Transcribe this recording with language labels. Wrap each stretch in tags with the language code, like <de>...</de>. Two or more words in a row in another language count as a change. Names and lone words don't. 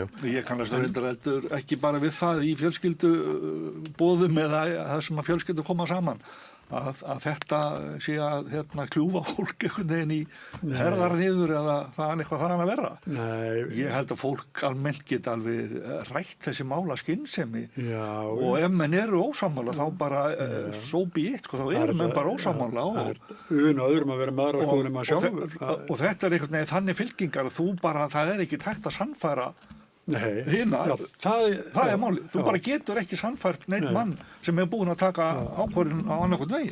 <is>Ég kannast reyndar ekki bara við það í fjölskylduboðum eða það sem að fjölskyldu koma saman. Að þetta sé að kljúfa fólk einhvern veginn í herðar niður eða það er eitthvað þaðan að vera. Nei. Ég held að fólk almennt geta alveg rætt þessi mála skynsemi og ef menn eru ósammála þá bara</is> <en>so be it,</en> <is>þá eru menn bara ósammála öðrum að vera meðra skoðum að sjálfur. Og þetta er einhvern veginn þannig fylkingar að það er ekki tækt að sannfæra hina, það er máli. Þú bara getur ekki sannfært neitt mann sem er búinn að taka ákvörðun á annarkvort vegi.</is>